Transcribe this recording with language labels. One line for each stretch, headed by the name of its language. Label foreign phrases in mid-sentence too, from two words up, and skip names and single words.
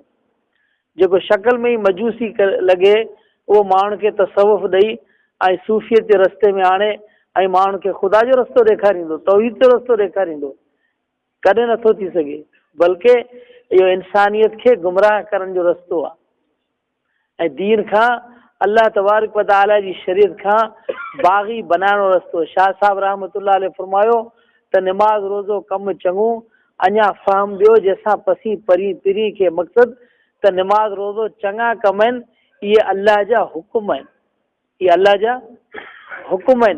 Sindhi: जेको शक्ल में ई मजूसी लॻे उहो माण्हुनि खे तसव्वुफ़ ॾेई ऐं सूफ़ियत जे रस्ते में आणे ऐं माण्हुनि खे ख़ुदा जो रस्तो ॾेखारींदो, तौहीद जो रस्तो ॾेखारींदो, कॾहिं नथो थी सघे। बल्कि इहो इंसानियत खे गुमराह करण जो रस्तो आहे ऐं दीन खां,
Arabic: الله تبارك وتعالى
Sindhi: जी शरीयत खां बाग़ी बनाइण जो रस्तो। शाह साहब
Arabic: رحمة الله عليه
Sindhi: फरमायो त नमाज रोज़ो कमु चङू, अञा फ़हम ॾियो जंहिंसां पसी परी पिरी खे मक़सदु त नमाज रोज़ो चङा कम आहिनि, इहे अल्लाह जा हुकुम आहिनि, इहे अल्लाह जा हुकुम आहिनि।